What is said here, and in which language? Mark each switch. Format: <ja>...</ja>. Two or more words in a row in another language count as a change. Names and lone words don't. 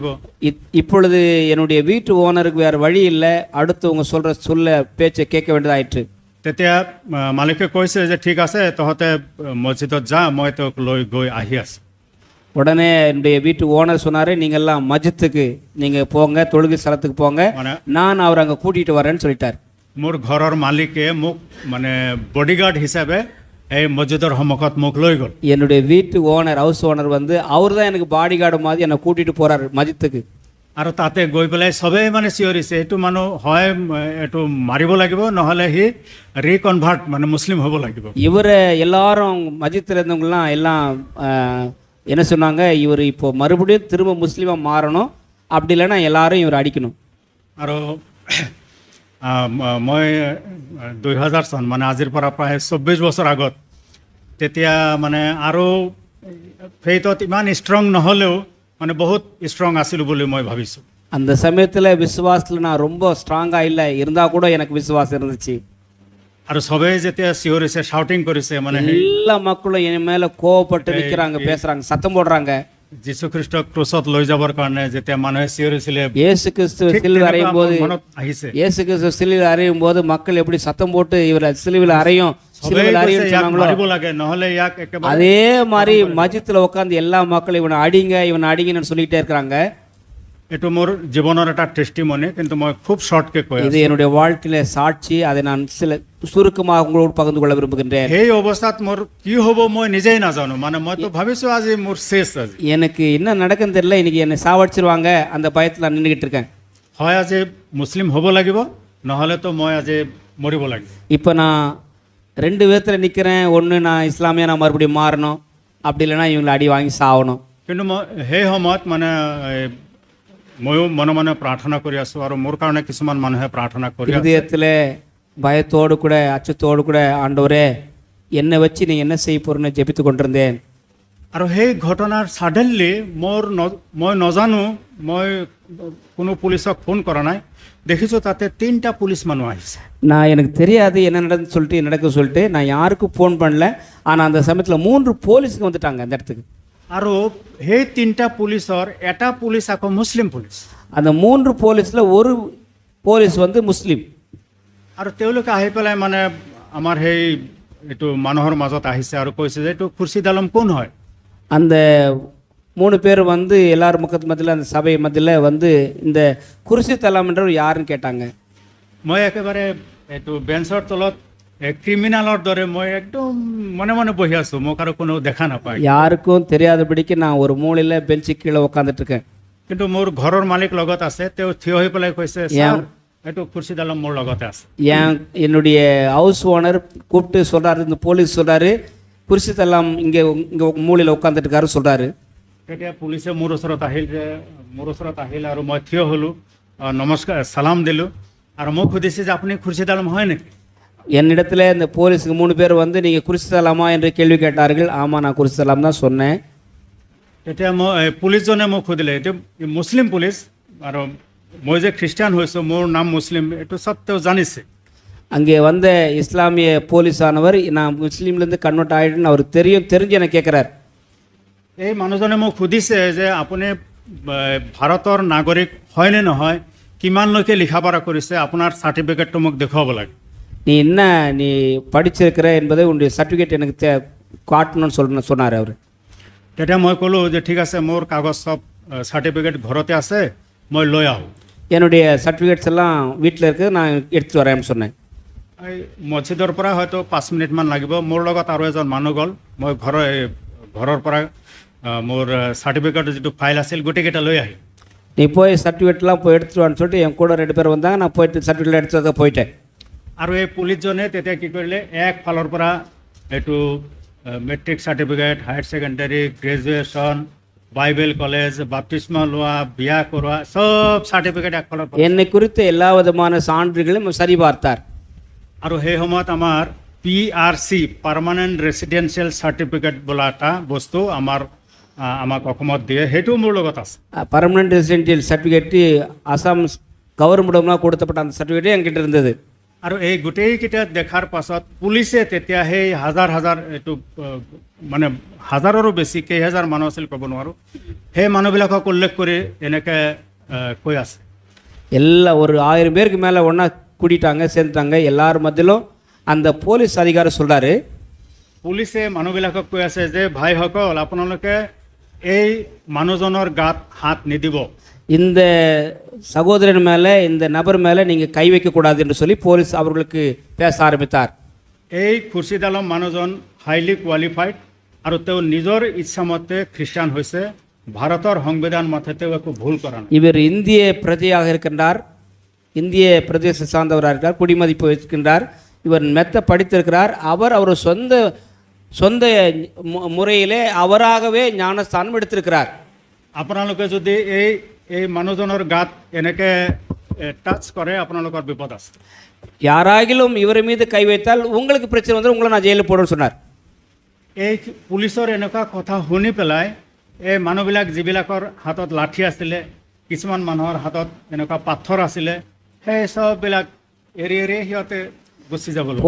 <ta>இப்பொழுது என்னுடைய வீட்டு ஓனருக்கு வேறு வழி இல்லை, அடுத்து உங்க சொல்ற பேச்சை கேட்க வேண்டியதாயிற்று.</ta> <as>তেতিয়া মালিকে কৈছে যে ঠিক আছে তহঁতে মছজিদত যা, মই তোক লৈ গৈ আহি আছোঁ।</as> <ta>உடனே என்னுடைய வீட்டு ஓனர் சொன்னார், நீங்கள்லாம் மஜித்துக்கு நீங்கள் போங்க, தொழுகை ஸ்தலத்துக்கு போங்க,</ta> <as>মানে</as> <ta>நான் அவர் அங்கே கூட்டிகிட்டு வரேன்னு சொல்லிட்டார்.</ta> <as>মোৰ ঘৰৰ মালিকে মোক মানে বডিগাৰ্ড হিচাপে এই মছজিদৰ সন্মুখত মোক লৈ গ'ল।</as> <ta>என்னுடைய வீட்டு ஓனர்,</ta> <en>house owner</en> <ta>வந்து அவர் தான் எனக்கு</ta> <en>body guard</en> <ta>மாதிரி என்னை கூட்டிகிட்டு போகிறார் மஜித்துக்கு.</ta> <as>আৰু তাতে গৈ পেলাই চবেই মানে চিঞৰিছে, এইটো মানুহ হয় এইটো মাৰিব লাগিব, নহ'লে সি ৰিকনভাৰ্ট মানে মুছলিম হ'ব লাগিব।</as> <ta>இவரை எல்லாரும் மஜித்தில் இருந்தவங்கலாம் எல்லாம் என்ன சொன்னாங்க, இவர் இப்போ மறுபடியும் திரும்ப முஸ்லீமாக மாறணும், அப்படி இல்லைன்னா எல்லாரும் இவர் அடிக்கணும்.</ta> <as>আৰু মই 2000 চন মানে আজিৰ পৰা প্ৰায় 24 বছৰ আগত, তেতিয়া মানে আৰু ফেইথত ইমান ষ্ট্ৰং নহ'লেও মানে বহুত ষ্ট্ৰং আছিলোঁ বুলি মই ভাবিছোঁ।</as> <ta>அந்த சமயத்தில் விசுவாசத்தில் நான் ரொம்ப ஸ்ட்ராங்காக இல்லை, இருந்தால் கூட எனக்கு விசுவாசம் இருந்துச்சு.</ta> <as>আৰু চবেই যেতিয়া চিঞৰিছে, শাউটিং কৰিছে, মানে</as> <ta>எல்லா மக்களும் என் மேலே கோவப்பட்டு நிற்கிறாங்க, பேசுகிறாங்க, சத்தம் போடுறாங்க.</ta> <as>যীশুখ্ৰীষ্টক ক্ৰুচত লৈ যাবৰ কাৰণে যেতিয়া মানুহে চিঞৰিছিলে,</as> <ta>இயேசு கிறிஸ்து சிலுவை அறையும் போது,</ta> <as>মনত আহিছে</as> <ta>இயேசு கிறிஸ்து சிலுவை அறையும் போது மக்கள் எப்படி சத்தம் போட்டு இவரை சிலுவையில் அறையும் சிலுவையில் அறையும் சொன்னாங்களோ,</ta> <as>মাৰিব লাগে, নহ'লে ইয়াক একেবাৰে।</as> <ta>அதே மாதிரி மஜித்தில் உட்காந்து எல்லா மக்களும் இவனை அடிங்கன்னு சொல்லிக்கிட்டே இருக்கிறாங்க.</ta> <as>এইটো মোৰ জীৱনৰ এটা টেষ্টিমনি, কিন্তু মই খুব শ্বৰ্টকৈ কৈ</as> <ta>இது என்னுடைய வாழ்க்கையில சாட்சி, அதை நான் சில சுருக்கமாக உங்களோடு பகிர்ந்து கொள்ள விரும்புகின்றேன்.</ta> <as>সেই অৱস্থাত মোৰ কি হ'ব মই নিজেই নাজানো, মানে মইতো ভাবিছোঁ আজি মোৰ শেষ। আজি</as> <ta>எனக்கு என்ன நடக்குன்னு தெரியல, இன்னைக்கு என்னை சாவடிச்சிருவாங்க, அந்த பயத்தில் நான் நின்றுக்கிட்டு இருக்கேன்.</ta> <as>হয় আজি মুছলিম হ'ব লাগিব, নহ'লেতো মই আজি মৰিব লাগিব।</as> <ta>இப்போ நான் ரெண்டு விதத்தில் நிற்கிறேன், ஒன்று நான் இஸ்லாமியா நான் மறுபடியும் மாறணும், அப்படி இல்லைன்னா இவங்களை அடி வாங்கி சாகணும்.</ta> <as>কিন্তু মই সেই সময়ত মানে ময়ো মনে মনে প্ৰাৰ্থনা কৰি আছোঁ, আৰু মোৰ কাৰণে কিছুমান মানুহে প্ৰাৰ্থনা কৰি আছে।</as> <ta>இதயத்தில் பயத்தோடு கூட அச்சத்தோடு கூட ஆண்டவரே என்னை வச்சு நீங்கள் என்ன செய்ய போகிறேன்னு ஜெபித்து கொண்டிருந்தேன்.</ta> <as>আৰু সেই ঘটনাৰ ছাডেনলি মই নাজানো, মই কোনো পুলিচক ফোন কৰা নাই, দেখিছোঁ তাতে 3টা পুলিচ মানুহ আহিছে।</as> <ta>நான் எனக்கு தெரியாது என்ன நடக்க சொல்லிட்டு நான் யாருக்கும் ஃபோன் பண்ணல, ஆனால் அந்த சமயத்தில் 3 போலீஸுக்கு வந்துட்டாங்க அந்த இடத்துக்கு.</ta> <as>আৰু সেই 3টা পুলিচৰ এটা পুলিচ আকৌ মুছলিম পুলিচ।</as> <ta>அந்த 3 போலீஸில் ஒரு போலீஸ் வந்து முஸ்லீம்.</ta> <as>আৰু তেওঁলোকে আহি পেলাই মানে আমাৰ সেই এইটো মানুহৰ মাজত আহিছে আৰু কৈছে যে এইটো খুৰ্ছিদ আলম কোন হয়।</as> <ta>அந்த 3 பேர் வந்து எல்லாரும் மத்தியில் அந்த சபை மத்தியில் வந்து இந்த குர்ஷித் அலாம்ன்றவர் யாருன்னு கேட்டாங்க.</ta> <as>মই একেবাৰে এইটো বেঞ্চৰ তলত ক্ৰিমিনেলৰ দৰে মই একদম মনে মনে বহি আছোঁ, মোক আৰু কোনো দেখা নাপায়।</as> <ta>யாருக்கும் தெரியாதபடிக்கு நான் ஒரு மூலையில் பெஞ்சு கீழே உட்காந்துட்டு இருக்கேன்.</ta> <as>কিন্তু মোৰ ঘৰৰ মালিক লগত আছে, তেওঁ থিয় হৈ পেলাই কৈছে ছাৰ এইটো খুৰ্ছিদ আলম মোৰ লগতে আছে।</as> <ta>என்னுடைய</ta> <en>house owner</en> <ta>கூப்பிட்டு சொல்கிறாரு, இந்த போலீஸ் சொல்கிறாரு குர்ஷித் அலாம் இங்கே மூலையில் உட்காந்துட்டு இருக்காரு சொல்கிறாரு.</ta> <as>তেতিয়া পুলিচে মোৰ ওচৰত আহিল আৰু মই থিয় হ'লোঁ, নমস্কাৰ চালাম দিলোঁ, আৰু মোক সুধিছে যে আপুনি খুৰ্ছিদ আলম হয় নেকি।</as> <ta>என்னிடத்தில் இந்த போலீஸுக்கு 3 பேர் வந்து நீங்கள் குர்ஷித் அலாமா என்று கேள்வி கேட்டார்கள். ஆமாம், நான் குர்ஷித் அலாம் தான் சொன்னேன்.</ta> <as>তেতিয়া মই পুলিচজনে মোক সুধিলে, এইটো মুছলিম পুলিচ, আৰু মই যে খ্ৰীষ্টিয়ান হৈছোঁ, মোৰ নাম মুছলিম, এইটো চব তেওঁ জানিছে।</as> <ta>அங்கே வந்த இஸ்லாமிய போலீஸானவர் நான் முஸ்லீம்லேருந்து கன்வெர்ட் ஆகிடுன்னு அவருக்கு தெரிஞ்சு என்னை கேட்குறார்.</ta> <as>এই মানুহজনে মোক সুধিছে যে আপুনি ভাৰতৰ নাগৰিক হয়নে নহয়, কিমানলৈকে লিখা পঢ়া কৰিছে, আপোনাৰ চাৰ্টিফিকেটটো মোক দেখুৱাব লাগে।</as> <ta>நீ படிச்சிருக்கிற என்பதை உன்னுடைய சர்டிஃபிகேட் எனக்கு காட்டணும்னு சொன்னார் அவர்.</ta> <as>তেতিয়া মই ক'লোঁ যে ঠিক আছে, মোৰ কাগজ চব চাৰ্টিফিকেট ঘৰতে আছে, মই লৈ আহোঁ।</as> <ta>என்னுடைய சர்டிஃபிகேட்ஸ் எல்லாம் வீட்டில் இருக்குது, நான் எடுத்துகிட்டு வரேன்னு சொன்னேன்.</ta> <as>এই মছজিদৰ পৰা হয়তো 5 মিনিটমান লাগিব, মোৰ লগত আৰু এজন মানুহ গ'ল, মই ঘৰৰ পৰা মোৰ চাৰ্টিফিকেটৰ যিটো ফাইল আছিল গোটেইকেইটা লৈ আহিলোঁ।</as> <ta>நீ போய் சர்டிஃபிகேட்லாம் போய் எடுத்துட்டு வான்னு சொல்லிட்டு என் கூட 2 பேர் வந்தாங்க, நான் போயிட்டு சர்டிஃபிகேட் எடுத்து போயிட்டேன்.</ta> <as>আৰু এই পুলিচজনে তেতিয়া কি কৰিলে, একফালৰ পৰা এইটো</as> <en>matric certificate, higher secondary, graduation, Bible college,</en> <as>বাপ্তিস্মা লোৱা, বিয়া কৰোৱা, চব চাৰ্টিফিকেট একফালৰ পৰা।</as> <ta>என்னை குறித்த எல்லா விதமான சான்றுகளையும் சரி பார்த்தார்.</ta> <as>আৰু সেই সময়ত আমাৰ PRC</as> <en>permanent residential certificate</en> <as>বোলা এটা বস্তু আমাক অসমত দিয়ে, সেইটো মোৰ লগত আছে।</as> <en>permanent residential certificate</en> <ta>அசாம் கவர்மெண்ட்லாம் கொடுத்தப்பட்ட அந்த சர்டிஃபிகேட் என்கிட்ட இருந்தது.</ta> <as>আৰু এই গোটেইকেইটা দেখাৰ পাছত পুলিচে তেতিয়া সেই হাজাৰ এইটো মানে হাজাৰৰো বেছি, কেইহাজাৰ মানুহ আছিল ক'ব নোৱাৰোঁ, সেই মানুহবিলাকক উল্লেখ কৰি এনেকৈ কৈ আছে।</as> <ta>எல்லாம் ஒரு 1000 பேருக்கு மேலே ஒன்றா கூட்டிட்டாங்க, சேர்ந்துட்டாங்க. எல்லார் மத்தியிலும் அந்த போலீஸ் அதிகாரி சொல்கிறாரு,</ta> <as>পুলিচে মানুহবিলাকক কৈ আছে যে ভাইসকল আপোনালোকে এই মানুহজনৰ গাত হাত নিদিব।</as> <ta>இந்த சகோதரன் மேலே இந்த நபர் மேலே நீங்கள் கை வைக்கக்கூடாது என்று சொல்லி போலீஸ் அவர்களுக்கு பேச ஆரம்பித்தார்.</ta> <as>এই খুৰ্ছিদ আলম মানুহজন</as> <en>highly qualified</en> <as>আৰু তেওঁ নিজৰ ইচ্ছামতে খ্ৰীষ্টান হৈছে। ভাৰতৰ সংবিধান মতে তেওঁ একো ভুল কৰা নাই।</as> <ta>இவர் இந்திய பிரஜையாக இருக்கின்றார், இந்திய பிரதேச சார்ந்தவராக இருக்கிறார், குடிமதிப்பு வைக்கின்றார், இவர் மெத்த படித்திருக்கிறார். அவர் சொந்த முறையிலே அவராகவே ஞானஸ்தானம் எடுத்திருக்கிறார்.</ta> <as>আপোনালোকে যদি এই মানুহজনৰ গাত এনেকৈ টাচ কৰে আপোনালোকৰ বিপদ আছে।</as> <ta>யாராகிலும் இவர் மீது கை வைத்தால் உங்களுக்கு பிரச்சனை வந்து உங்களை நான் ஜெயிலில் போடுன்னு சொன்னார்.</ta> <as>এই পুলিচৰ এনেকুৱা কথা শুনি পেলাই এই মানুহবিলাক যিবিলাকৰ হাতত লাঠি আছিলে, কিছুমান মানুহৰ হাতত এনেকুৱা পাথৰ আছিলে, সেই চববিলাক এৰি এৰি সিহঁতে গুচি যাব লাগে।</as>